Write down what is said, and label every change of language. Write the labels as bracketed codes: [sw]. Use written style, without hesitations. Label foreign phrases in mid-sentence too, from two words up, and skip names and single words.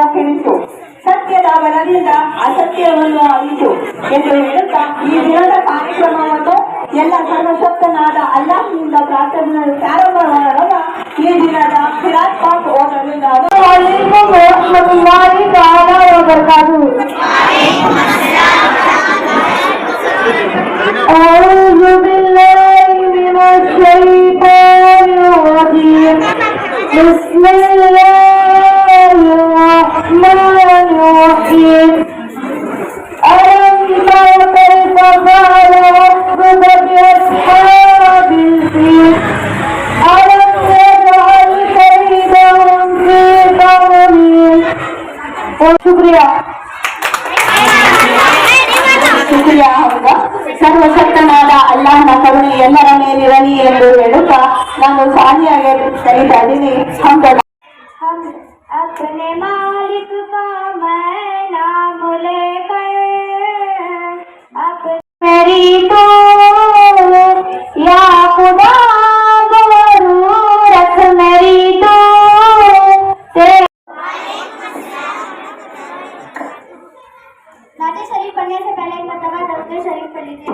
[kn] ಕೆಳಿಸು, ಸತ್ಯದ ಬಲದಿಂದ ಅಸತ್ಯವನ್ನು ಅಳಿಸು ಎಂದು ಹೇಳುತ್ತಾ ಈ ದಿನದ ಕಾರ್ಯಕ್ರಮವನ್ನು ಎಲ್ಲ ಸರ್ವಶಕ್ತನಾದ ಅಲ್ಲಾಹ್ನಿಂದ ಪ್ರಾರಂಭ ಮಾಡುವಾಗ ಈ ದಿನದ ಖಿರಾತ್ ಪಾಕ್ ಓದಲು [ar] بسم الله الرحمن الرحيم ألم تر كيف فعل ربك بأصحاب الفيل ألم يجعل كيدهم في تضليل [kn] ಶುಕ್ರಿಯಾ ಹೋಗ ಸರ್ವಶಕ್ತನಾದ ಅಲ್ಲಾಹನ ಕರುಣೆ ಎಲ್ಲರ ಮೇಲಿರಲಿ ಎಂದು ಹೇಳುತ್ತಾ ನಾನು ಸಾಲಿಯಾಗಿ ಕರೀತಾ ಇದ್ದೀನಿ. [hi] अपने मालिक का मैं नाम लेकर मेरी तो या खुदा रख मेरी तो नाते शरीफ पढ़ने से पहले एक मरतबा दरूद शरीफ पढ़ लीजिए।